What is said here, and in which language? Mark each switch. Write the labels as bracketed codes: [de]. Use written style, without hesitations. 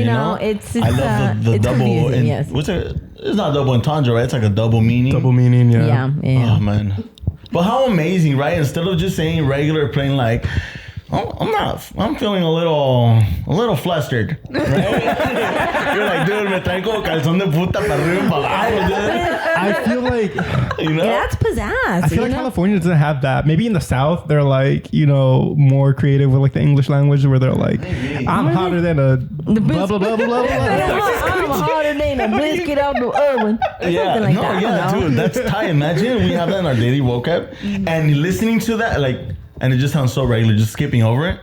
[en] you know? it's I love the it's double. confusing, yes. What's it? It's not double entendre, right? It's like a double meaning. Double meaning, yeah. Yeah. Oh man. But how amazing, right? Instead of just saying regular plain like I'm feeling a little flustered. Right? You're like, dude, [es] me traen como calzón de puta para arriba y para abajo, dude. [en] I feel like, You know? Yeah, that's pizzazz. I feel like California doesn't have that. Maybe in the South, they're like, more creative with like the English language where they're like, I'm hotter than a blah, blah, blah, blah, blah, blah. I'm hotter than a biscuit out the oven. Yeah, Something like that. I don't know. dude, that's tight. Imagine we have that in our daily vocab, and listening to that, like, and it just sounds so regular, just skipping over it.